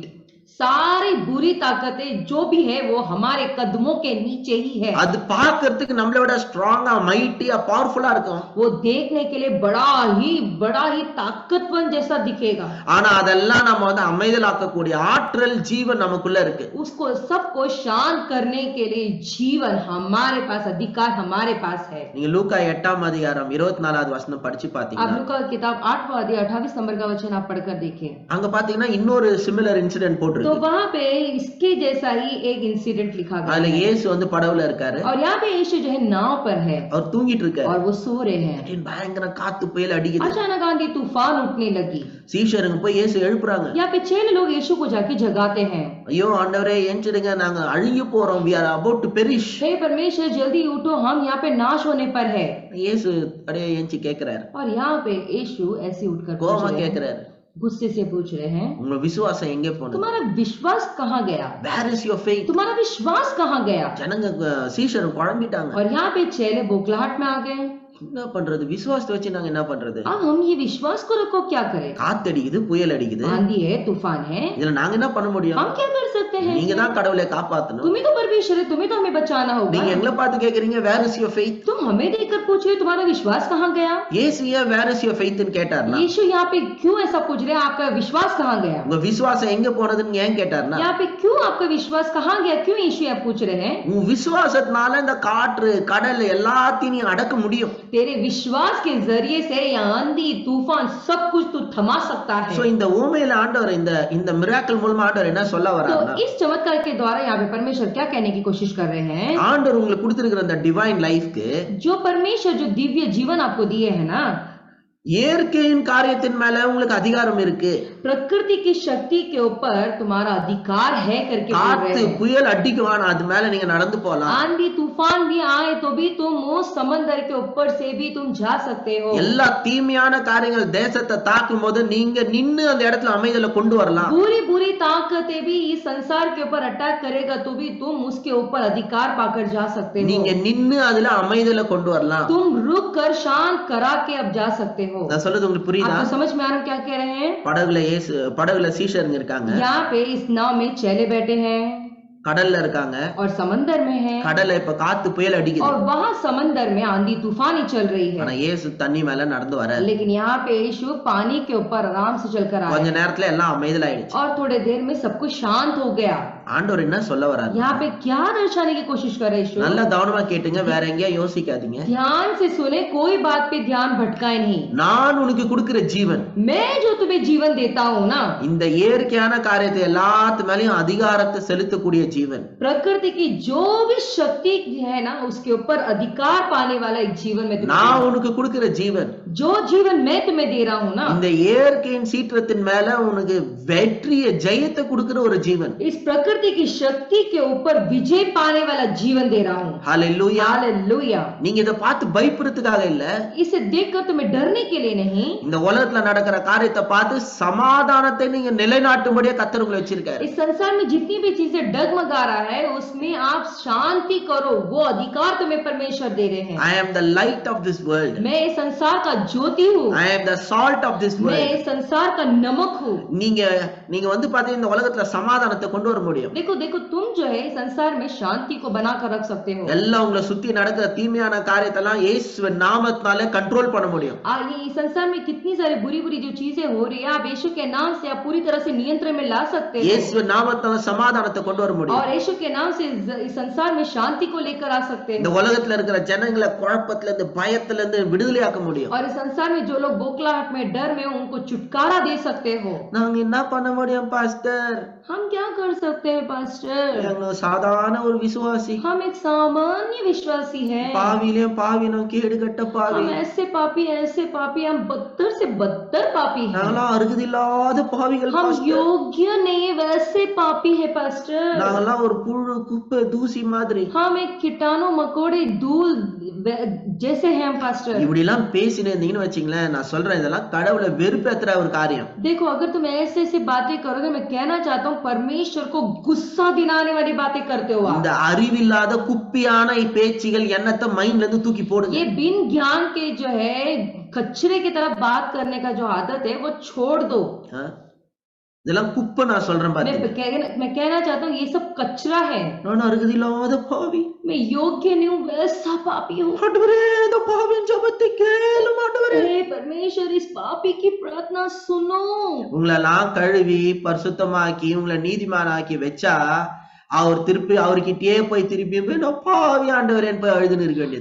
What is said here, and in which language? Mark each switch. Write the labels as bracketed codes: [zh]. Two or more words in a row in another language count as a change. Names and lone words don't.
[hi] सारी बुरी ताकतें जो भी है वो हमारे कदमों के नीचे ही है। [ta] அது பார்க்கிறதுக்கு நம்மளை விட ஸ்ட்ராங்கா மைட்டியா பவர்ஃபுல்லா இருக்கும். [hi] वो देखने के लिए बड़ा ही ताकतवर जैसा दिखेगा। [ta] ஆனா அதெல்லாம் நம்ம வந்து அமைதலாக்கக்கூடிய ஆற்றல் ஜீவன் நமக்குள்ள இருக்கு. [hi] उसको सबको शांत करने के लिए जीवन हमारे पास, अधिकार हमारे पास है। [ta] நீங்க லூக்கா 8ஆம் அதிகாரம் 24வது வசனம் படிச்சு [hi] आप [ta] பாத்தீங்கன்னா [hi] लूका किताब 8वां अध्याय 28 नंबर का वचन आप पढ़कर देखें। [ta] அங்க பாத்தீங்கன்னா இன்னொரு [en] similar incident [ta] போட்டிருக்கு. [hi] तो वहां पे इसके जैसा ही एक इंसिडेंट लिखा गया [ta] அதுல [hi] है। [ta] இயேசு வந்து படவுல இருக்காரு. [hi] और यहाँ पे यीशु जो है नाव पर है [ta] அவர் தூங்கிட்டு இருக்காரு. [hi] और वो सो रहे हैं। [ta] திடீர்னு பயங்கர காத்து புயல் அடிக்குது. [hi] अचानक आंधी तूफान उठने लगी। [ta] சீஷருங்க போய் இயேசு எழுப்புறாங்க. [hi] यहाँ पे 6 लोग यीशु को जाके जगाते हैं। [ta] ஐயோ ஆண்டவரே எந்திரிங்க, நாங்க அழிய போறோம், [en] we are about to perish. [hi] हे परमेश्वर जल्दी उठो, हम यहाँ पे नाश होने पर है। [ta] இயேசு அப்படியே எந்திரிச்சு கேக்குறாரு. [hi] और यहाँ पे यीशु ऐसे उठकर पूछ [ta] கோவமா [hi] रहे हैं, [ta] கேக்குறாரு, [hi] गुस्से से पूछ रहे हैं, [ta] உங்க விசுவாசம் எங்கே போனது? [hi] तुम्हारा विश्वास कहाँ गया? [en] Where is your faith? [hi] तुम्हारा विश्वास कहाँ गया? [ta] ஜனங்க சீஷர் குழம்பிட்டாங்க. [hi] और यहाँ पे चेले बौखलाहट में आ गए। [ta] என்ன பண்றது? விசுவாசத்தை வச்சு நாங்க என்ன பண்றது? [hi] अब हम ये विश्वास को रखो क्या करें? [ta] காத்தடிக்குது, புயல் அடிக்குது, [hi] आंधी है, तूफान है, [ta] இதுல நாங்க என்ன பண்ண முடியும்? [hi] हम क्या कर सकते हैं? [ta] நீங்க தான் கடவுளை காப்பாத்தணும். [hi] तुम्ही तो परमेश्वर है, तुम्हें तो हमें बचाना होगा। [ta] நீங்க எங்களை பார்த்து கேக்குறீங்க [en] where is your faith? [hi] तुम हमें देखकर पूछ रहे हो तुम्हारा विश्वास कहाँ गया? [ta] இயேசு ஏன் [en] where is your faith [ta] ன்னு கேட்டார்னா, [hi] यीशु यहाँ पे क्यों ऐसा पूछ रहे हैं, आपका विश्वास कहाँ गया? [ta] உங்க விசுவாசம் எங்க போனதுன்னு ஏன் கேட்டார்னா, [hi] यहाँ पे क्यों आपका विश्वास कहाँ गया, क्यों यीशु यहाँ पूछ रहे हैं? [ta] உன் விசுவாசத்தினால இந்த காற்று கடல் எல்லாத்தையும் நீ அடக்க முடியும். [hi] तेरे विश्वास के जरिए से ये आंधी तूफान सब कुछ तू थमा सकता है। [ta] சோ இந்த ஊமையில ஆண்டவர் இந்த மிராக்கிள் மூலமா ஆண்டவர் என்ன சொல்ல [hi] तो [ta] வராருன்னா, [hi] इस चमत्कार के द्वारा यहाँ पे परमेश्वर क्या कहने की कोशिश कर रहे हैं? [ta] ஆண்டவர் உங்களுக்கு கொடுத்திருக்கிற அந்த [en] divine life [hi] जो परमेश्वर जो दिव्य जीवन आपको दिए है ना, [ta] இயற்கையின் காரியத்தின் மேல உங்களுக்கு அதிகாரம் இருக்கு. [hi] प्रकृति की शक्ति के ऊपर तुम्हारा अधिकार है करके बोल रहे [ta] காத்து [hi] हैं। [ta] புயல் அடிக்குவான், அது மேல நீங்க நடந்து போலாம். [hi] आंधी तूफान भी आए तो भी तुम उस समंदर के ऊपर से भी तुम जा सकते हो। [ta] எல்லா தீமையான காரியங்கள் தேசத்தை தாக்கும் போது நீங்க நின்னு அந்த இடத்துல அமைதலை கொண்டு வரலாம். [hi] बुरी बुरी ताकतें भी इस संसार के ऊपर अटैक करेगा तो भी तुम उसके ऊपर अधिकार पाकर जा सकते हो। [ta] நீங்க நின்னு அதுல அமைதலை கொண்டு வரலாம். [hi] तुम रुक कर शांत करा के अब जा सकते हो। [ta] நான் சொல்றது உங்களுக்கு புரியுதா? [hi] आपको समझ में आ रहा क्या कह रहे हैं? [ta] படகுல சீஷருங்க இருக்காங்க, [hi] यहाँ पे इस नाव में चेले बैठे हैं [ta] கடல்ல இருக்காங்க, [hi] और समंदर में है, [ta] கடல்ல இப்ப காத்து புயல் அடிக்குது. [hi] और वहाँ समंदर में आंधी तूफानी चल रही [ta] ஆனா [hi] है। [ta] இயேசு தண்ணி மேல நடந்து வர [hi] लेकिन यहाँ पे यीशु पानी के ऊपर आराम से चलकर आया [ta] கொஞ்ச நேரத்துல எல்லாம் அமைதலாயிடுச்சு. [hi] और थोड़े देर में सब कुछ शांत हो गया। [ta] ஆண்டவர் என்ன சொல்ல வராரு? [hi] यहाँ पे क्या दर्शाने की कोशिश कर रहे यीशु? [ta] நல்ல கவனமா கேட்டுங்க, வேற எங்கேயா யோசிக்காதீங்க. [hi] ध्यान से सुने, कोई बात पे ध्यान भटकाए नहीं। [ta] நான் உனக்கு கொடுக்கிற ஜீவன், [hi] मैं जो तुम्हें जीवन देता हूँ ना, [ta] இந்த இயற்கையான காரியத்தை எல்லாத்து மேலயும் அதிகாரத்தை செலுத்தக்கூடிய ஜீவன், [hi] प्रकृति की जो भी शक्ति है ना उसके ऊपर अधिकार पाने वाला एक जीवन में तुम्हें [ta] நான் உனக்கு கொடுக்கிற ஜீவன், [hi] जो जीवन मैं तुम्हें दे रहा हूँ ना, [ta] இந்த இயற்கையின் சீற்றத்தின் மேல உனக்கு வெற்றியை ஜெயத்தை கொடுக்கிற ஒரு ஜீவன். [hi] इस प्रकृति की शक्ति के ऊपर विजय पाने वाला जीवन दे रहा हूँ। [ta] ஹல்லேலூயா. [hi] हालेलुया। [ta] நீங்க இத பார்த்து பயப்படுறதுக்காக இல்ல, [hi] इसे देखकर तुम्हें डरने के लिए नहीं, [ta] இந்த உலகத்துல நடக்கிற காரியத்தை பார்த்து சமாதானத்தை நீங்க நிலைநாட்டும்படியா கர்த்தர் உங்களை வச்சிருக்காரு. [hi] इस संसार में जितनी भी चीजें डगमगा रहा है उसमें आप शांति करो, वो अधिकार तुम्हें परमेश्वर दे रहे हैं। [en] I am the light of this world. [hi] मैं इस संसार का ज्योति हूँ, [en] I am the salt of this [hi] मैं [en] world. [hi] इस संसार का नमक हूँ। [ta] நீங்க வந்து பாத்தீங்கன்னா இந்த உலகத்துல சமாதானத்தை கொண்டு வர முடியும். முடியும். [hi] देखो देखो, तुम जो है इस संसार में शांति को बनाकर रख सकते हो। [ta] எல்லாம் உங்களை சுத்தி நடக்கிற தீமையான காரியத்தெல்லாம் இயேசுவின் நாமத்தினாலே கண்ட்ரோல் பண்ண முடியும். [hi] ये इस संसार में कितनी सारी बुरी बुरी जो चीजें हो रही है, आप यीशु के नाम से आप पूरी तरह से नियंत्रण में ला सकते हो। [ta] இயேசுவின் நாமத்தால சமாதானத்தை கொண்டு வர முடியும். [hi] और यीशु के नाम से इस संसार में शांति को लेकर आ सकते [ta] இந்த [hi] हो। [ta] உலகத்துல இருக்கிற ஜனங்களை குழப்பத்துல இருந்து பயத்துல இருந்து விடுதலையாக்க முடியும். [hi] और इस संसार में जो लोग बोखलाहट में, डर में, उनको छुटकारा दे सकते हो। [ta] நாங்க என்ன பண்ண முடியும் பாஸ்டர்? [hi] हम क्या कर सकते हैं पास्टर? [ta] நாங்க சாதாரண ஒரு விசுவாசி, [hi] हम एक सामान्य विश्वासी हैं। [ta] பாவியிலும் பாவினோம், கேடுகட்ட பாவி, [hi] हम ऐसे पापी, हम बदतर से बदतर पापी हैं। [ta] நாங்கெல்லாம் அருகதில்லாத பாவிகள் [hi] हम [ta] பாஸ்டர். [hi] योग्य नहीं, वैसे पापी है पास्टर। [ta] நாங்கெல்லாம் ஒரு புழு குப்பை தூசி மாதிரி. [hi] हम एक कीटाणु मकोड़े धूल जैसे हैं पास्टर। [ta] இப்படி எல்லாம் பேசினே இருந்தீங்கன்னு வச்சுங்களேன், நான் சொல்றேன் இதெல்லாம் கடவுளை வெறுப்பேத்துற ஒரு காரியம். [hi] देखो, अगर तुम ऐसे ऐसे बातें करोगे, मैं कहना चाहता हूँ परमेश्वर को गुस्सा दिलाने वाली बातें करते हो आप। [ta] இந்த அறிவில்லாத குப்பியான பேச்சுகள் எண்ணத்தை மைண்ட்ல இருந்து தூக்கி போடுங்க. [hi] ये बिन ज्ञान के जो है कचरे की तरह बात करने का जो आदत है वो छोड़ दो। [ta] ஆ? இதெல்லாம் குப்பை நான் சொல்றேன் பாத்தீங்க. [hi] मैं कहना चाहता हूँ ये सब कचरा है। [ta] நான் அருகதில்லாத பாவி, [hi] मैं योग्य नहीं हूँ, वैसा पापी हूँ। [ta] ஆண்டவரே இந்த பாவியின் ஜெபத்தை கேளும் ஆண்டவரே. [hi] हे परमेश्वर, इस पापी की प्रार्थना सुनो। [ta] உங்களெல்லாம் கழுவி பரிசுத்தமாக்கி உங்களை நீதிமானாக்கி வச்சா அவர் திருப்பி அவர்கிட்டயே போய் திருப்பி போய் நான் பாவி ஆண்டவரேன்னு போய் அழுதுன்னு இருக்க வேண்டியது.